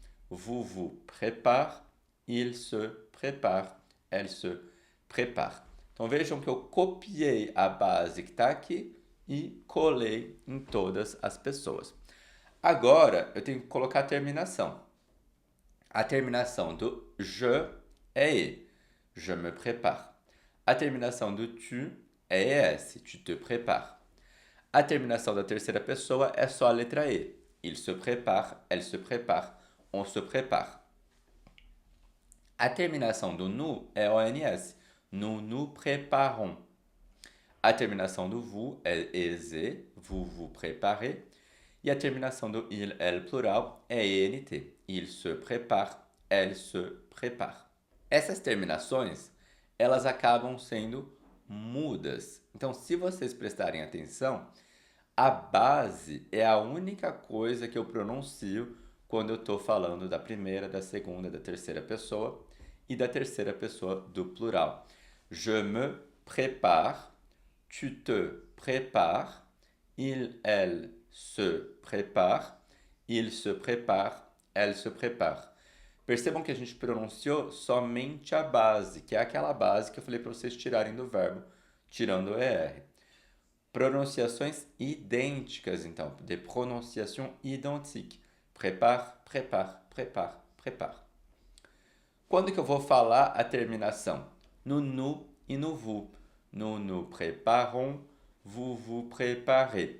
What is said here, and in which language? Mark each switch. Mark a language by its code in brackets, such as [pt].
[fr] Vous vous prépare, il se prépare, elle se prépare. [pt] Então vejam que eu copiei a base que está aqui e colei em todas as pessoas. Agora eu tenho que colocar a terminação. A terminação do je é e. [fr] Je me prépare. [pt] A terminação do tu é es. [fr] Tu te prépares. [pt] A terminação da terceira pessoa é só a letra e. [fr] Il se prépare, elle se prépare, on se prépare. [pt] A terminação do nous é ons. [fr] Nous nous préparons. [pt] A terminação do vous é es, [fr] vous vous préparez. [pt] E a terminação do il, elle plural é ent. [fr] Il se prépare, elle se prépare. [pt] Essas terminações, elas acabam sendo mudas. Então, se vocês prestarem atenção, a base é a única coisa que eu pronuncio quando eu estou falando da primeira, da segunda, da terceira pessoa e da terceira pessoa do plural. [fr] Je me prépare, tu te prépares, il, elle se prépare, il se prépare, elle se prépare. [pt] Percebam que a gente pronunciou somente a base, que é aquela base que eu falei para vocês tirarem do verbo, tirando o ER. Pronunciações idênticas, então, [fr] de prononciation identique. Prépare, prépare, prépare, prépare. [pt] Quando que eu vou falar a terminação? No nous e no vous. [fr] Nous nous préparons, vous vous préparez.